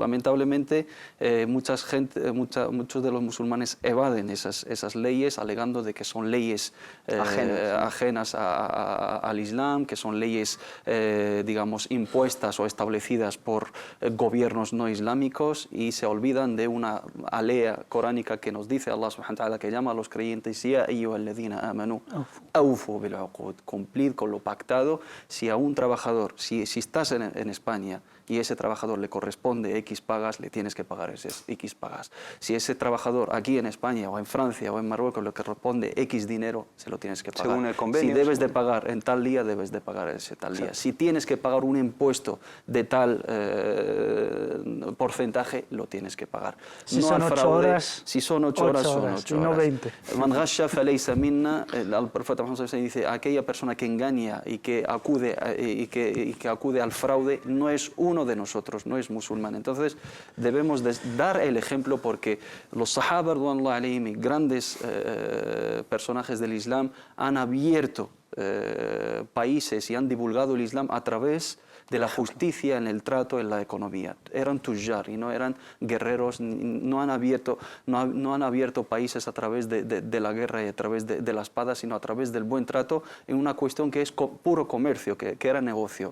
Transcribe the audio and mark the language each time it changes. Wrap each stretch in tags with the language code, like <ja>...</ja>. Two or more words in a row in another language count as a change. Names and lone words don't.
<es>Lamentablemente, muchos de los musulmanes evaden esas leyes alegando de que son leyes ajenas al Islam, que son leyes digamos, impuestas o establecidas por gobiernos no islámicos y se olvidan de una alea coránica que nos dice</es> <ar>الله سبحانه وتعالى,</ar> <es>que llama a los creyentes:</es> <ar>يا أيها الذين آمنوا أوفوا بالعقود,</ar> <es>cumplid con lo pactado. Si a un trabajador, si estás en España y ese trabajador le corresponde X pagas, le tienes que pagar esas X pagas. Si ese trabajador aquí en España o en Francia o en Marruecos le corresponde X dinero, se lo tienes que pagar. Según el convenio. Si debes de pagar en tal día, debes de pagar ese tal día. Si tienes que pagar un impuesto de tal porcentaje, lo tienes que pagar. Si son 8 horas, si son 8 horas, son 8 y no horas. 20.</es> <ar>من غش فليس منا,</ar> <es>el profeta Muhammad dice: aquella persona que engaña y que acude al fraude no es uno de nosotros, no es musulmán. Entonces debemos dar el ejemplo, porque los sahaba</es> <ar>رضي الله عنهم,</ar> <es>grandes personajes del Islam, han abierto países y han divulgado el Islam a través de la justicia en el trato, en la economía. Eran tujjar y no eran guerreros, no han abierto países a través de la guerra y a través de la espada, sino a través del buen trato, en una cuestión que es puro comercio, que era negocio.</es>